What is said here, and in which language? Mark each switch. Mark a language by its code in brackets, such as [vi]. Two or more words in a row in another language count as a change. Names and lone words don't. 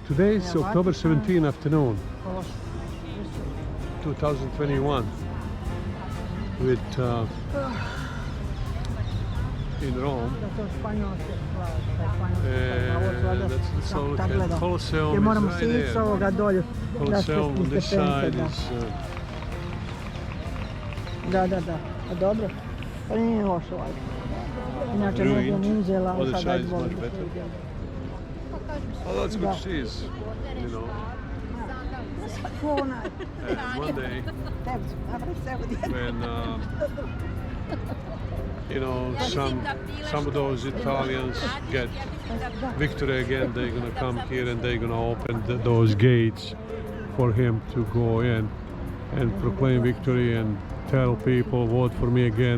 [en] Today is October 17 afternoon, 2021. With in Rome, and that's all we can. Colosseum is right there. Colosseum on this side is [bs] Da, a dobro. Pa nije loše ovako. Inače ne bi ni uzela, ali sad [en] side is much better. Oh, that's good cheese, you know. And one day, when you know, some of those Italians get victory again, they're gonna come here and they're gonna open those gates for him to go in and proclaim victory and tell people, vote for me again.